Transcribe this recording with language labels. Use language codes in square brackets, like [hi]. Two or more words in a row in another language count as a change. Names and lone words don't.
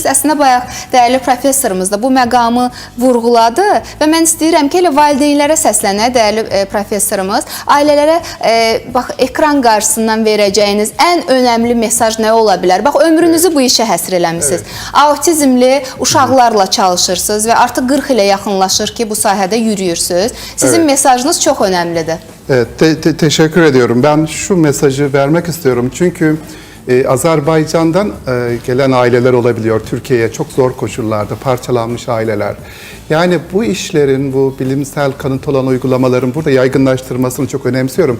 [az] Əslində, bayaq dəyərli professorumuz da bu məqamı vurğuladı və mən istəyirəm ki, elə valideynlərə səslənək, dəyərli professorumuz. Ailələrə bax, ekran qarşısından verəcəyiniz ən önəmli mesaj nə ola bilər? Bax, ömrünüzü bu işə həsr eləmişsiniz. Autizmli uşaqlarla çalışırsınız və artıq 40 ilə yaxınlaşır ki, bu sahədə yürüyürsünüz. Sizin mesajınız çox önəmlidir. [tr] Evet, teşekkür ediyorum. Ben şu mesajı vermek istiyorum. Çünkü Azerbaycan'dan gelen aileler olabiliyor Türkiye'ye çok zor koşullarda parçalanmış aileler. Yani bu işlerin, bu bilimsel kanıt olan uygulamaların burada yaygınlaştırmasını çok önemsiyorum.